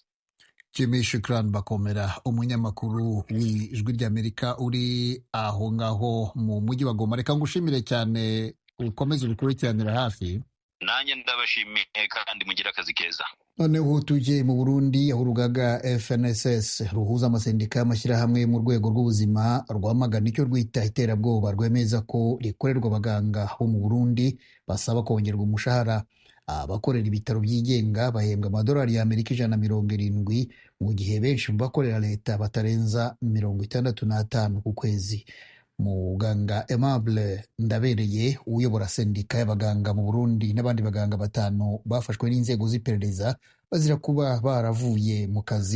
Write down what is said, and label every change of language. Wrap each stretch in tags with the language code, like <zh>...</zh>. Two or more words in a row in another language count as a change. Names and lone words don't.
<rw>Jimmy Shukran Bakomera, umunyamakuru w'Ijwi ry'Amerika uri aho ngaho mu mujyi wa Goma. Reka ngushimire cyane, ukomeze ubikurikiranira hafi. Nanjye ndabashimiye kandi mugira akazi keza. Noneho tujye mu Burundi, aho urugaga FNSS ruhuza amasendika y'amashyirahamwe mu rwego rw'ubuzima rwamagana icyo rwita iterabwoba, rwemeza ko rikorerwa abaganga bo mu Burundi basaba kongerwa umushahara. Abakorera ibitaro byigenga bahembwa amadolari y'Amerika 170, mu gihe benshi mu bakorera leta batarenza 65 ku kwezi. Muganga Aimable Ndabereye uyobora sendika y'abaganga mu Burundi n'abandi baganga 5 bafashwe n'inzego z'iperereza bazira kuba baravuye mu kazi.</rw>